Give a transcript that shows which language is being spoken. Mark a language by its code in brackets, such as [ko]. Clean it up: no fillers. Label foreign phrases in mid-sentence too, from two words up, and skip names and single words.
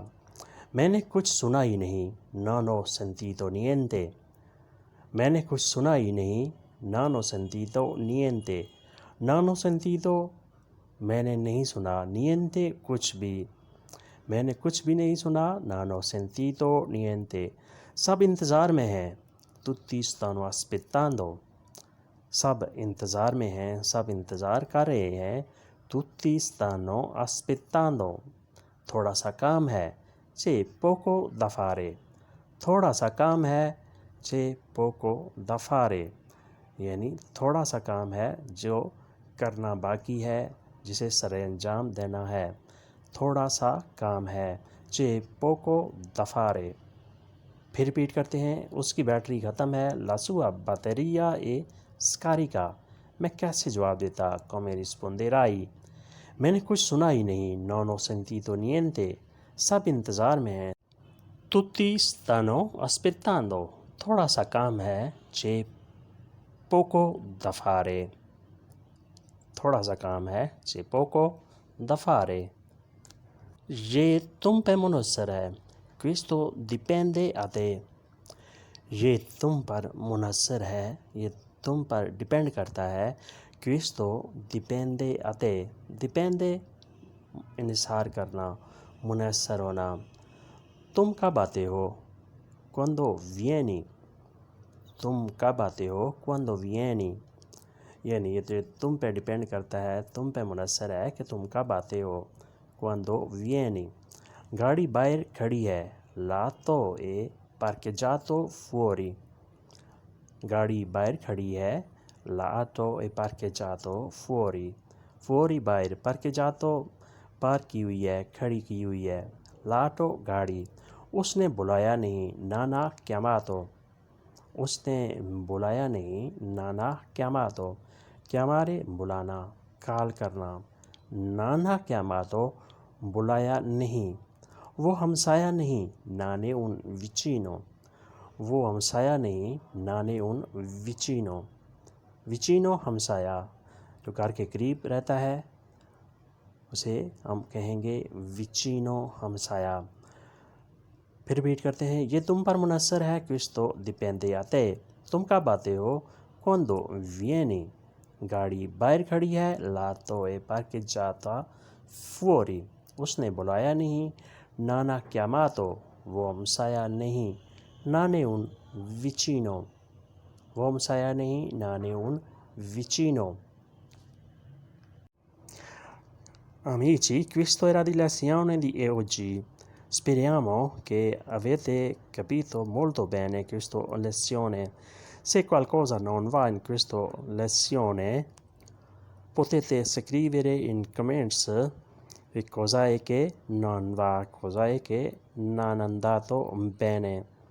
[ur] میں نے کچھ سنا ہی نہیں، [it] non ho sentito niente۔ [ur] میں نے کچھ سنا ہی نہیں، [it] non ho sentito niente۔ non ho sentito [ur] میں نے نہیں سنا، niente کچھ بھی، میں نے کچھ بھی نہیں سنا، [it] non ho sentito niente۔ [ur] سب انتظار میں ہیں، [it] tutti stanno aspettando۔ [ur] سب انتظار میں ہیں، سب انتظار کر رہے ہیں، [it] tutti stanno aspettando۔ [ur] تھوڑا سا کام ہے، [it] c'è poco da fare۔ [ur] تھوڑا سا کام ہے، [it] c'è poco da fare، [ur] یعنی تھوڑا سا کام ہے جو کرنا باقی ہے، جسے سر انجام دینا ہے۔ تھوڑا سا کام ہے، [it] c'è poco da fare۔ [ur] پھر ریپیٹ کرتے ہیں۔ اس کی بیٹری ختم ہے، [it] la sua batteria è scarica۔ [ur] میں کیسے جواب دیتا، [it] come risponderai۔ [ur] میں نے کچھ سنا ہی نہیں، [it] non ho sentito niente۔ [ur] سب انتظار میں ہیں، [it] tutti stanno aspettando۔ [ur] تھوڑا سا کام ہے، [it] c'è poco da fare۔ [ur] تھوڑا سا کام ہے، [it] c'è poco da fare۔ [ur] یہ تم پہ منحصر ہے، [it] questo dipende a te۔ [ur] یہ تم پر منحصر ہے، یہ تم پر ڈپینڈ کرتا ہے، [it] questo dipende a te۔ [ur] dipende انحصار کرنا، منحصر ہونا۔ تم کب آتے ہو، [it] quando vieni۔ [ur] تم کب آتے ہو، [it] quando vieni، [ur] یعنی یہ تم پہ ڈپینڈ کرتا ہے، تم پہ منحصر ہے کہ تم کب آتے ہو، [it] quando vieni۔ [ur] گاڑی باہر کھڑی ہے، [it] l'auto è parcheggiato fuori۔ [ur] گاڑی باہر کھڑی ہے، [it] l'auto è parcheggiato fuori۔ [ur] fuori باہر، parcheggiato پارک کی ہوئی ہے، کھڑی کی ہوئی ہے، l'auto گاڑی۔ اس نے بلایا نہیں، [it] non ha chiamato۔ [ur] اس نے بلایا نہیں، [it] non ha chiamato۔ [ur] chiamare بلانا، کال کرنا، [it] non ha chiamato [ur] بلایا نہیں۔ وہ ہمسایہ نہیں، [it] non è un vicino۔ [ur] وہ ہمسایہ نہیں، [it] non è un vicino۔ [ur] vicino ہمسایہ، جو گھر کے قریب رہتا ہے اسے ہم کہیں گے vicino ہمسایہ۔ پھر ریپیٹ کرتے ہیں۔ یہ تم پر منحصر ہے، [it] questo dipende a te۔ [ur] تم کب آتے ہو، [it] quando vieni۔ [ur] گاڑی باہر کھڑی ہے، [it] l'auto è parcheggiata fuori۔ [ur] اس نے بلایا نہیں، [it] non ha chiamato۔ [ur] وہ ہمسایہ نہیں، [it] non è un vicino۔ [ur] وہ ہمسایہ نہیں، [it] non è un vicino۔ Amici, questo era di lezione di oggi. Speriamo che avete capito molto bene questa lezione. Se qualcosa non va in questa lezione, potete scrivere in comments cosa è che non va, cosa è che non è andato bene.